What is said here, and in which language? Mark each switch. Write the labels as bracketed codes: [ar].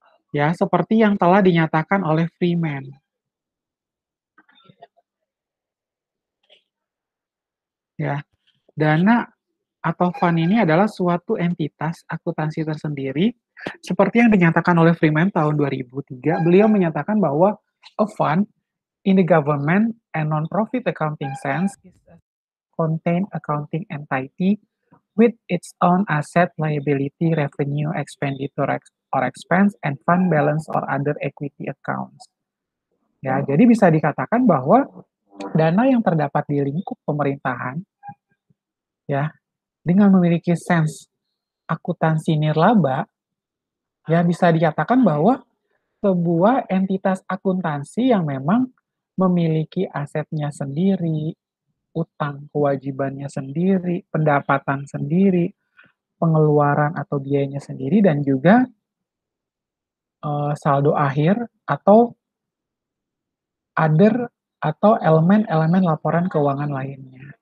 [id] Ya, seperti yang telah dinyatakan oleh Freeman. Ya, dana atau fund ini adalah suatu entitas akuntansi tersendiri seperti yang dinyatakan oleh Freeman tahun 2003. [en] Beliau menyatakan bahwa a fund in the government and non-profit accounting sense is a contained accounting entity with its own asset, liability, revenue, expenditure, or expense, and fund balance or other equity accounts. [id] Ya, jadi bisa dikatakan bahwa dana yang terdapat di lingkup pemerintahan, ya, dengan memiliki sense akuntansi nirlaba, ya bisa dikatakan bahwa sebuah entitas akuntansi yang memang memiliki asetnya sendiri, utang kewajibannya sendiri, pendapatan sendiri, pengeluaran atau biayanya sendiri, dan juga saldo akhir atau other atau elemen-elemen laporan keuangan lainnya.